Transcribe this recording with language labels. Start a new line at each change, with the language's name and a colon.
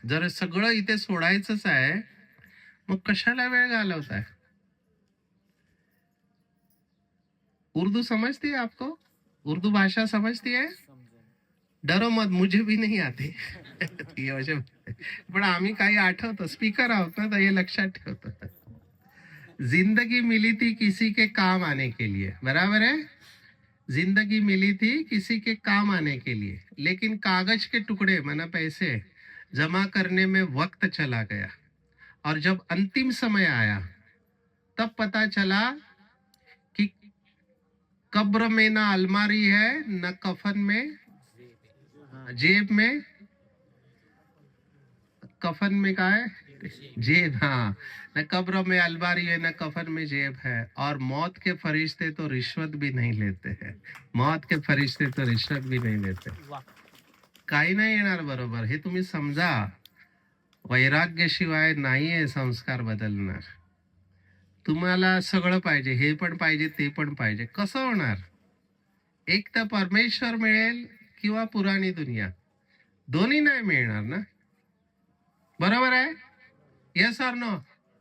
Marathi: जर सगळं इथे सोडायचंच आहे, मग कशाला वेळ घालवताय?
Hindi: उर्दू समझती है आपको? उर्दू भाषा समजती है? डरो मत, मुझे भी नहीं आते. ये वजह.
Marathi: पण आम्ही काही आठवतो, स्पीकर आहोत ना, तर हे लक्षात ठेवतो.
Hindi: जिंदगी मिली थी किसी के काम आने के लिए, बराबर है. जिंदगी मिली थी किसी के काम आने के लिए, लेकिन कागज के टुकड़े माना पैसे जमा करने में वक्त चला गया. और जब अंतिम समय आया तब पता चला कि कब्र में ना अलमारी है, न कफन में, जेब में. कफन में का है? जेब. हाँ, न कब्र में अलमारी है, न कफन में जेब है. और मौत के फरिश्ते तो रिश्वत भी नहीं लेते हैं. मौत के फरिश्ते तो रिश्वत भी नहीं लेते.
Marathi: काही नाही येणार बरोबर, हे तुम्ही समजा. वैराग्याशिवाय नाहीये संस्कार बदलणार. तुम्हाला सगळं पाहिजे, हे पण पाहिजे, ते पण पाहिजे. कसं होणार? एक तर परमेश्वर मिळेल किंवा पुराणी दुनिया, दोन्ही नाही मिळणार ना. बरोबर आहे? यस और नो?